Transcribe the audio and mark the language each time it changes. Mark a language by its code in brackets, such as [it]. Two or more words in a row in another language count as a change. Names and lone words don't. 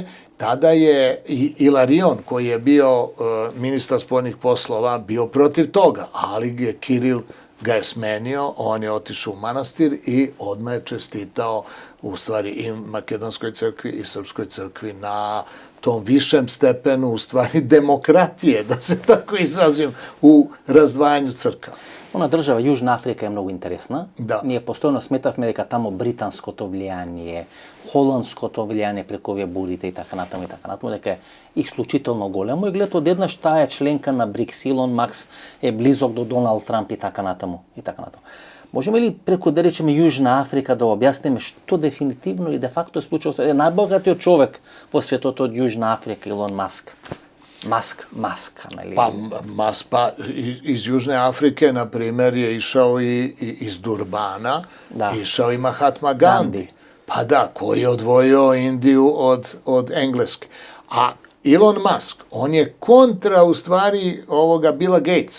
[sr] Tada je i Ilarion, koji je bio ministar spoljnih poslova, bio protiv toga, ali je Kiril ga je smenio, on je otišao u manastir i odmah je čestitao u stvari i Makedonskoj crkvi i Srpskoj crkvi na tom višem stepenu, u stvari demokratije, da se tako izrazim, u razdvajanju crkava. [mk] Она држава Јужна Африка е многу интересна. Да. Ние постојано сметавме дека тамо британското влијание, холандското влијание преку овие бурите и така натаму, дека е исклучително големо и гледате одеднаш таа е членка на БРИКС, Илон Макс е близок до Доналд Трамп и така натаму, и така натаму. Можеме ли преку, да речеме, Јужна Африка да објасниме што дефинитивно и де факто е случило со најбогатиот човек во светот од Јужна Африка, Илон Маск? Mask, нали? [sr] Pa iz Južne Afrike, na primjer, je išao i iz Durbana, išao i Mahatma Gandhi. Pa da, koji je odvojio Indiju od Engleske. A Elon Musk, on je kontra u stvari ovoga Billa Gatesa.